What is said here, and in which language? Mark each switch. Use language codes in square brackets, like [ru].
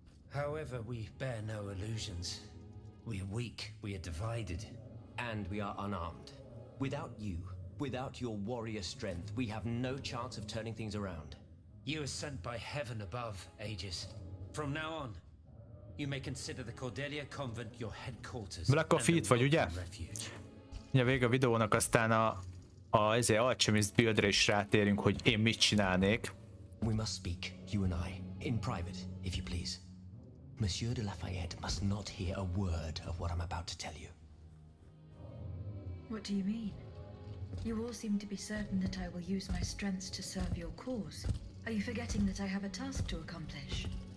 [en] However, we bear no illusions. We are weak, we are divided. And we are unarmed. Without you, without your warrior strength, we have no chance of turning things around. You are sent by heaven above, Aegis. From now on, you may consider the Cordelia convent your headquarters. [hu] Black Coffee itt vagy, ugye? Ugye vége a videónak, aztán a Alchemist buildre is rátérünk, hogy én mit csinálnék. [en] We must speak, you and I, in private, if you please. Monsieur de Lafayette must not hear a word of what I'm about to tell you. What do you mean? You all seem to be certain that I will use my strengths to serve your cause. Are you forgetting that I have a task to accomplish?